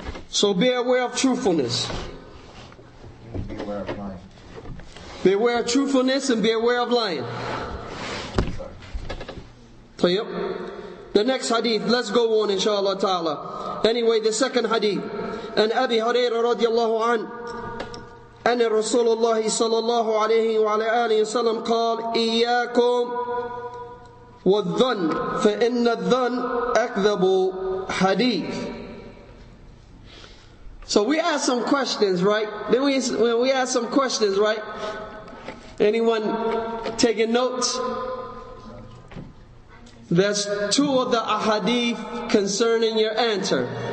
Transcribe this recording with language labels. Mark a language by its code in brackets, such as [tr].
[en] So be aware of truthfulness. Beware of lying. Beware of truthfulness and be aware of lying. Yep. The next hadith, let's go on inshallah ta'ala. Anyway, the second hadith. [ar] And Abi Hurairah radiallahu anhu, أن رسول الله صلى الله عليه وعلى آله وسلم قال إياكم والظن فإن الظن أكذب حديث. [en] So we ask some questions, right? Then we ask some questions, right? Anyone taking notes? There's 2 of the ahadith concerning your answer.